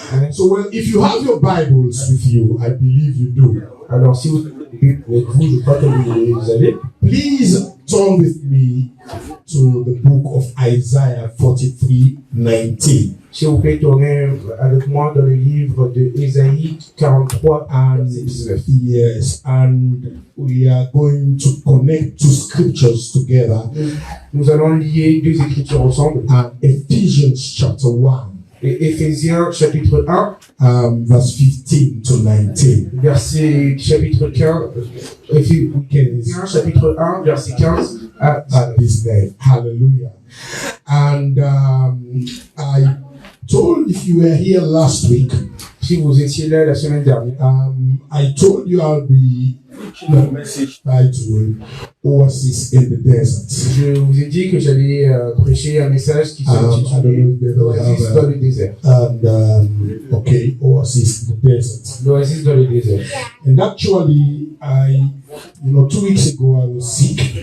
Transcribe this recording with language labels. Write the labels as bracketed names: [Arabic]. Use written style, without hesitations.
[English] So, well, if you have your Bibles with you, I believe you do. [French] Alors, si vous avez avec vous, je crois que vous les avez. [English] Please turn with me to the book of Isaiah 43:19. [French] Si vous pouvez tourner avec moi dans le livre de Ésaïe 43, verset 19. [English] Yes, and we are going to connect two scriptures together. [French] Nous allons lier deux écritures ensemble. [English] And Ephesians chapter 1. [French] Et Éphésiens chapitre 1, [English] verse 15 to 19. [French] verset chapitre 15, Éphésiens chapitre 1, verset 15 à [English] 19. Hallelujah. And I told, if you were here last week, [French] si vous étiez là la semaine dernière, [English] I told you I'll be preaching a message titled Oasis in the Desert. [French] Je vous ai dit que j'allais prêcher un message qui s'intitule L'Oasis dans le désert. [English] And okay, Oasis in the Desert. [French] L'Oasis dans le désert. [English] And actually, 2 weeks ago I was sick.